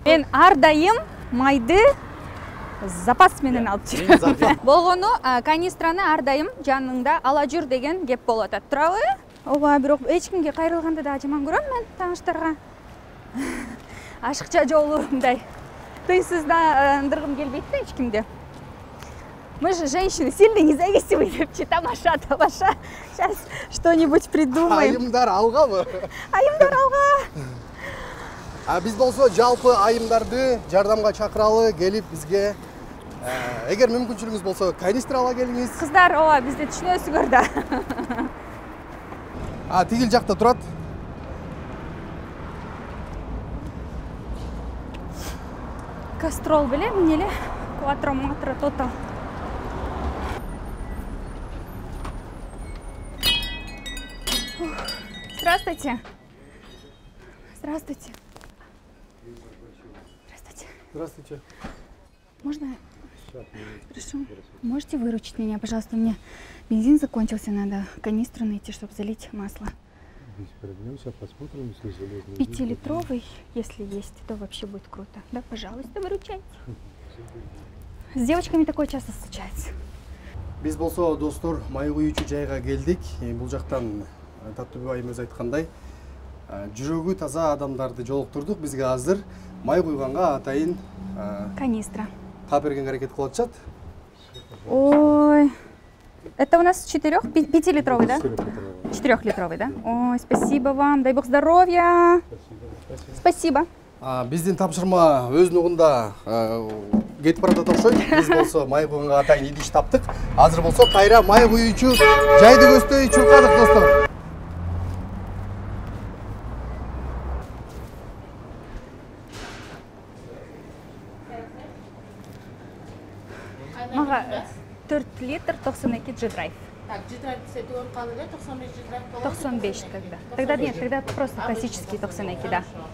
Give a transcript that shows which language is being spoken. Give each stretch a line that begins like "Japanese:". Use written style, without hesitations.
Kyrgyz: Мен ар дайым майды запас менен алып жүрөм. Болгону канистраны ар дайым жаныңда ала жүр деген кеп болуп атат. Турабы? Ооба, бирок эч кимге кайрылганда да жаман көрөм мен тааныштарга. Ашыкча жолу мындай тыйсыздандыргым келбейт да эч кимди.
Russian: Мы же женщины сильные, независимые, вообще тамаша. Сейчас что-нибудь придумаем.
Kyrgyz: Айымдар алгабы? Айымдар алга. Биз болсо жалпы айымдарды жардамга чакыралы, келип бизге эгер мүмкүнчүлүгүңүз болсо канистр ала келиңиз. Кыздар, ооба, бизде түшүнөсүңөр да. Тигил жакта турат. Кастрол белем, эмне эле? Кватро матро тотал.
Russian: Здравствуйте. Здравствуйте. Здравствуйте. Здравствуйте. Можно? Хорошо. Можете выручить меня, пожалуйста? У меня бензин закончился, надо канистру найти, чтобы залить масло. Без проблем, сейчас посмотрим, если железный. 5-литровый, если есть, то вообще будет круто. Да, пожалуйста, выручайте. С девочками такое часто случается.
Kyrgyz: Биз болсо достор май куюучу жайга келдик. Бул жактан Таттуу айым өз айткандай, жүрөгү таза адамдарды жолуктурдук. Бизге азыр май куйганга атайын канистра кап бергенге аракет кылып атышат.
Russian: Ой. Это у нас 5-литровый, да? 4-литровый, да? Ой, спасибо вам. Дай бог здоровья. Спасибо.
Kyrgyz: Биздин тапшырма өзүнүн угунда кетип баратат окшойт. Биз болсо май куюнга атайын идиш таптык. Азыр болсо кайра май куюучу жайды көздөй чуркадык достор. Мага 4 литр 92 G-Drive. Так, G-Drive десети он калды, 95 G-Drive болады?
Russian: 95 тогда. Тогда нет, тогда просто классический 92, да.